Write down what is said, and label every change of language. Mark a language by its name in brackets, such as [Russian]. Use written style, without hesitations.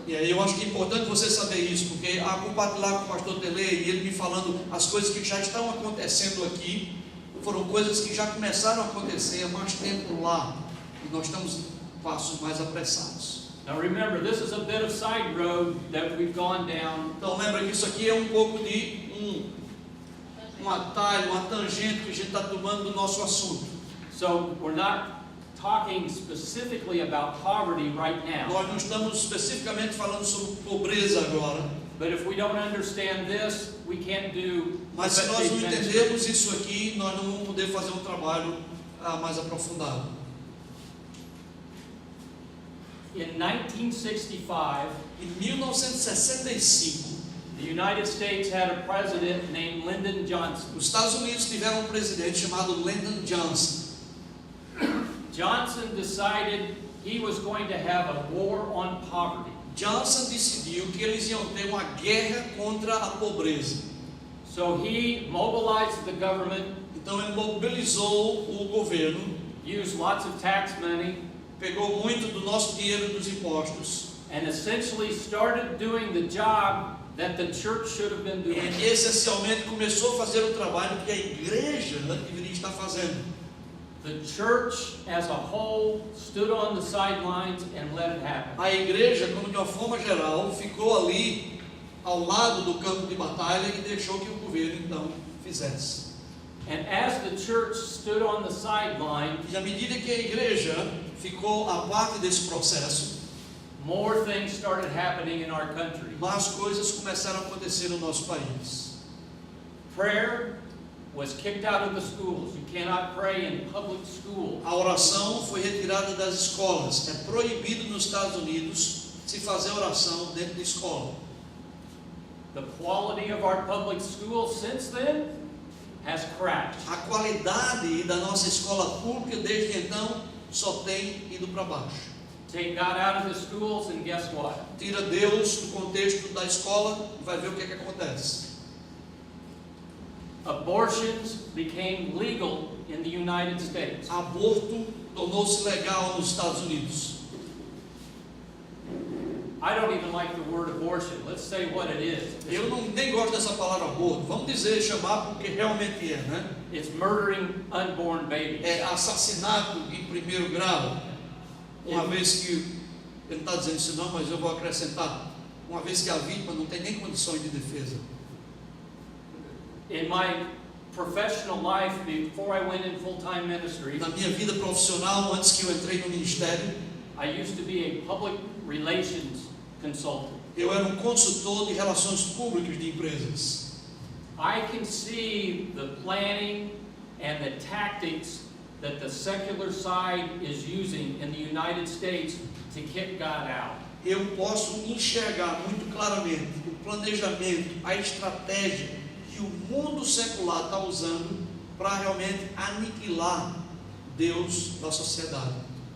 [Portuguese] E aí eu acho que é importante você saber isso, porque a compartilhar com o pastor Tele e ele me falando as coisas que já estão acontecendo aqui, foram coisas que já começaram a acontecer há mais tempo lá, e nós estamos em passos mais apressados. [English] Now remember, this is a bit of side road that we've gone down. [Portuguese] Então lembra que isso aqui é um pouco de um atalho, uma tangente que a gente está tomando do nosso assunto. [English] So we're not talking specifically about poverty right now. [Portuguese] Nós não estamos especificamente falando sobre pobreza agora. [English] But if we don't understand this, we can't do. [Portuguese] Mas se nós não entendermos isso aqui, nós não vamos poder fazer um trabalho mais aprofundado. [English] In 1965, [Portuguese] Em 1965, [English] the United States had a president named Lyndon Johnson. [Portuguese] os Estados Unidos tiveram um presidente chamado Lyndon Johnson. [English] Johnson decided he was going to have a war on poverty. [Portuguese] Johnson decidiu que eles iam ter uma guerra contra a pobreza. [English] So he mobilized the government, [Portuguese] Então ele mobilizou o governo, [English] used lots of tax money, [Portuguese] pegou muito do nosso dinheiro dos impostos [English] and essentially started doing the job that the church should have been doing. [Portuguese] e essencialmente começou a fazer o trabalho que a igreja deveria estar fazendo. [English] The church as a whole stood on the sidelines and let it happen. [Portuguese] A igreja, como de uma forma geral, ficou ali ao lado do campo de batalha e deixou que o governo então fizesse. [English] And as the church stood on the sideline, [Portuguese] E à medida que a igreja ficou à parte desse processo, [English] more things started happening in our country. [Portuguese] mais coisas começaram a acontecer no nosso país. [English] Prayer was kicked out of the schools. You cannot pray in public school. [Portuguese] A oração foi retirada das escolas. É proibido nos Estados Unidos se fazer oração dentro da escola. [English] The quality of our public schools since then has crashed. [Portuguese] A qualidade da nossa escola pública desde então só tem ido para baixo. [English] Take God out of the schools and guess what? [Portuguese] Tira Deus do contexto da escola e vai ver o que acontece. [English] Abortions became legal in the United States. [Portuguese] Aborto tornou-se legal nos Estados Unidos. [English] I don't even like the word abortion. Let's say what it is. [Portuguese] Eu nem gosto dessa palavra aborto. Vamos dizer, chamar porque realmente é, né? [English] It's murdering unborn babies. [Portuguese] É assassinato em primeiro grau. Uma vez que, ele não está dizendo isso não, mas eu vou acrescentar, uma vez que a vítima não tem nem condições de defesa. [English] In my professional life, before I went in full-time ministry, [Portuguese] Na minha vida profissional, antes que eu entrei no ministério, [English] I used to be a public relations consultant. [Portuguese] eu era um consultor de relações públicas de empresas. [English] I can see the planning and the tactics that the secular side is using in the United States to kick God out. [Portuguese] Eu posso enxergar muito claramente o planejamento, a estratégia que o mundo secular está usando para realmente aniquilar Deus da sociedade.